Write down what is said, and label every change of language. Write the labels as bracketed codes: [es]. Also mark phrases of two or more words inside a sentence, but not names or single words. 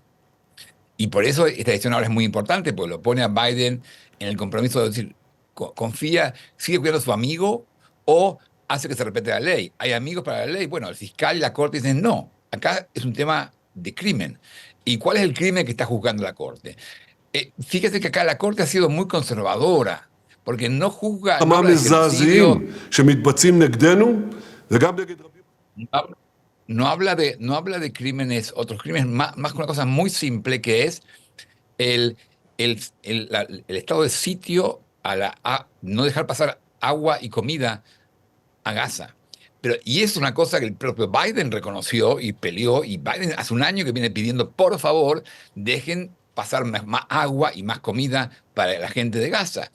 [es] Y por eso esta decisión ahora es muy importante, porque lo pone a Biden en el compromiso de decir, confía, sigue cuidando a su amigo o hace que se respete la ley. ¿Hay amigos para la ley? Bueno, el fiscal y la corte dicen no. Acá es un tema de crimen. ¿Y cuál es el crimen que está juzgando la corte? Fíjese que acá la corte ha sido muy conservadora, porque no juzga, no habla de genocidio, [he] המזעזעים שמתבצעים נגדנו וגם נגד רבים. [es] no habla, no habla de crímenes, otros crímenes, más que una cosa muy simple que es el, el estado de sitio a no dejar pasar agua y comida a Gaza. Y es una cosa que el propio Biden reconoció y peleó, y Biden hace un año que viene pidiendo, por favor, dejen pasar más agua y más comida para la gente de Gaza.